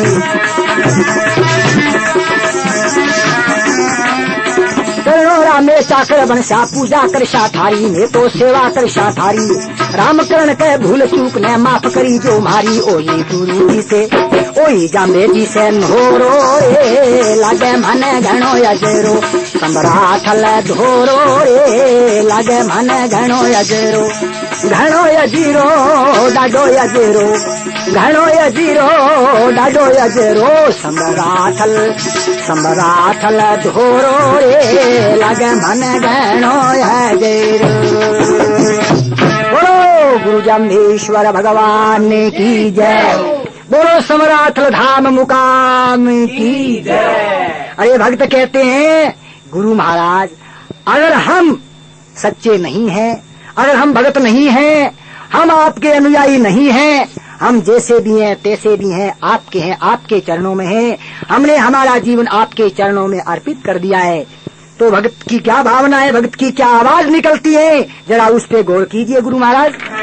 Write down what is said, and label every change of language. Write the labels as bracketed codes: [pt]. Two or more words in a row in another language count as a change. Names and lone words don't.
[mwr] चरणोरा में चाकर बनसा पूजा कर शाथारी, में तो सेवा कर शाथारी। रामकरण के भूल चूक ने माफ करी जो मारी, ओही गुरु जी से ओही जाम्बे जी से नोरो रे लागे मन घणो अजरो, सम्राठल धोरो रे लागे मन घणो अजरो। घणो अजीरो डाडो अजरो, घणो अजीरो डाडो अजरो, सम्राठल धोरो रे लागे मन घणो अजरो। [hi] बोलो गुरु जाम्बेश्वर भगवान की जय, बोलो सम्राठल धाम मुकाम की जय। अरे भक्त कहते हैं गुरु महाराज अगर हम सच्चे नहीं हैं, अगर हम भगत नहीं हैं, हम आपके अनुयायी नहीं हैं, हम जैसे भी हैं तैसे भी हैं, आपके हैं, आपके चरणों में हैं, हमने हमारा जीवन आपके चरणों में अर्पित कर दिया है, तो भक्त की क्या भावना है, भक्त की क्या आवाज निकलती है, जरा उस पे गौर कीजिए गुरु महाराज।